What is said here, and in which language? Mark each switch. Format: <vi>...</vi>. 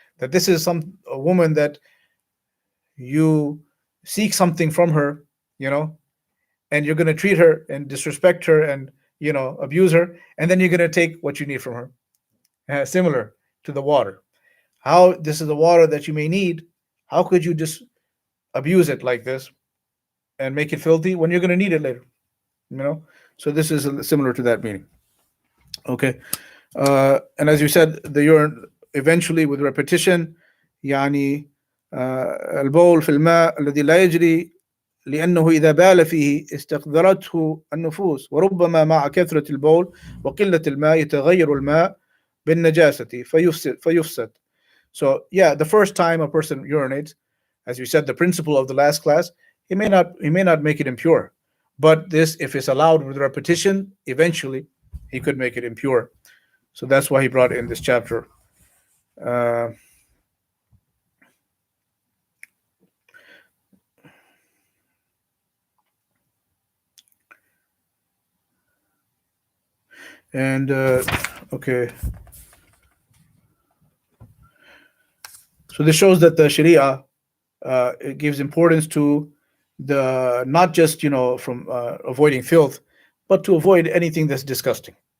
<en>That this is a woman that you seek something from her, you know, and you're going to treat her and disrespect her and abuse her, and then you're going to take what you need from her. Similar to the water. How this is the water that you may need. How could you just abuse it like this and make it filthy when you're going to need it later? So this is similar to that meaning. Okay. And as you said, the urine eventually with repetition,</en> <ar>يعني البول في الماء الذي لا يجري لأنه إذا بال فيه استقذرته النفوس وربما مع كثرة البول وقلة الماء يتغير الماء بالنجاسة فيفسد.</ar> <en>So yeah, the first time a person urinates, as you said, the principle of the last class, he may not make it impure, but this, if it's allowed with repetition, eventually he could make it impure. So that's why he brought in this chapter. Uh, and okay, so this shows that the Sharia it gives importance to the not just from avoiding filth, but to avoid anything that's disgusting.</en>